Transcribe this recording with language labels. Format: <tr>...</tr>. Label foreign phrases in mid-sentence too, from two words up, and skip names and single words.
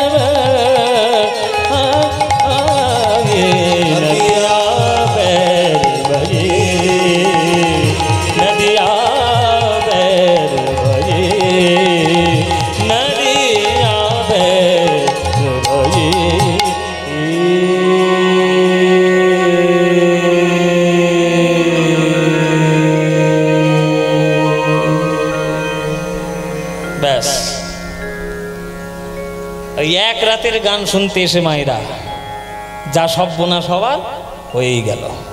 <hi>नदिया बैर भई नदिया बैर भई नदिया बैर भई</hi> <bn>ব্যাস ওই এক রাতের গান শুনতে এসে মায়েরা যা সর্বনাশ হওয়ার হয়েই গেল।</bn>